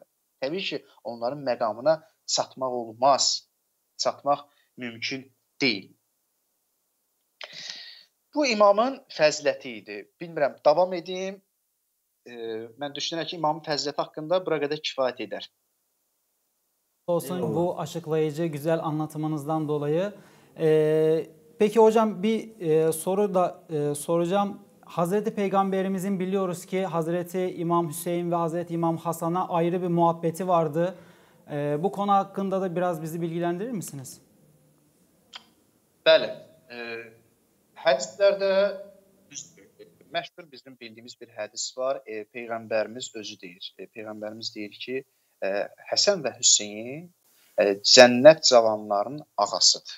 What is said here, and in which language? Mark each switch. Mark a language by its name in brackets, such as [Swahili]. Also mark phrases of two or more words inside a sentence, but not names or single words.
[Azerbaijani] Təbii ki, onların məqamına çatmaq olmaz. Çatmaq mümkün deyil. Bu imamın fəziləti idi. Bilmirəm, davam edeyim. Mən düşünürəm ki, imamın fəziləti haqqında bura qədər kifayət edər. [Turkish] Olsun bu açıklayıcı, güzel anlatımınızdan dolayı. Peki hocam bir soru da soracağım. Hazreti Peygamberimizin biliyoruz ki Hazreti İmam Hüseyin ve Hazreti İmam Hasan'a ayrı bir muhabbeti vardı. Bu konu hakkında da biraz bizi bilgilendirir misiniz? [Azerbaijani] Bəli. Hədislərdə məşhur bizim bildiyimiz bir hədis var. Peyğəmbərimiz özü deyir. Peyğəmbərimiz deyir ki, Həsən və Hüseyin cənnət cavanlarının ağasıdır.